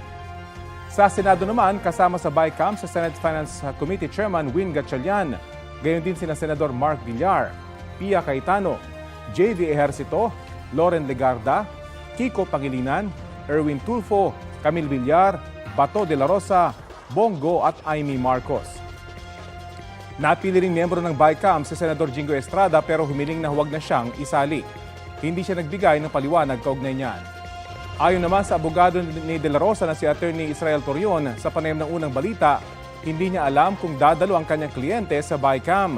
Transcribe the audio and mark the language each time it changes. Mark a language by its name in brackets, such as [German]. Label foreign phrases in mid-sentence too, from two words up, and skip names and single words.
[Filipino] Sa Senado naman, kasama sa BICAM sa Senate Finance Committee Chairman Win Gatchalian, gayon din sina Senador Mark Villar, Pia Cayetano, JV Ejercito, Loren Legarda, Kiko Pangilinan, Erwin Tulfo, Camille Villar, Bato de la Rosa, Bongo at Amy Marcos. Napili ring miyembro ng BICAM si Senador Jingo Estrada pero humiling na huwag na siyang isali. Hindi siya nagbigay ng paliwanag kaugnay niyan. Ayon naman sa abogado ni De La Rosa na si Attorney Israel Torion sa panayam ng unang balita, hindi niya alam kung dadalo ang kanyang kliyente sa BICAM.